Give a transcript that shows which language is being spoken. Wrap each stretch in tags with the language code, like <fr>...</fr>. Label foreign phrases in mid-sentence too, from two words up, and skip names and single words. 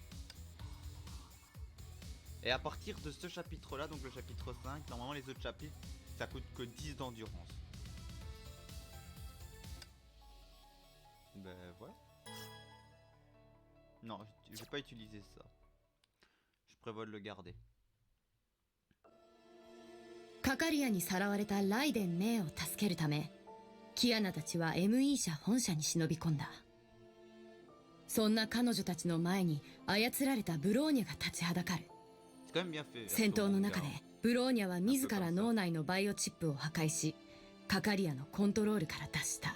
<fr>Et à partir de ce chapitre-là, donc le chapitre 5, normalement, les autres chapitres, ça coûte que 10 d'endurance. Ben voilà. Non, je vais pas utiliser ça. Je prévois de le garder.</fr> <ja>カカリアにさらわれたライデン・メイを助けるため、キアナたちは ME 社本社に忍び込んだ。そんな彼女たちの前に操られたブローニャが立ちはだかる。戦闘の中でブローニャは自ら脳内のバイオチップを破壊し、カカリアのコントロールから脱した。</ja>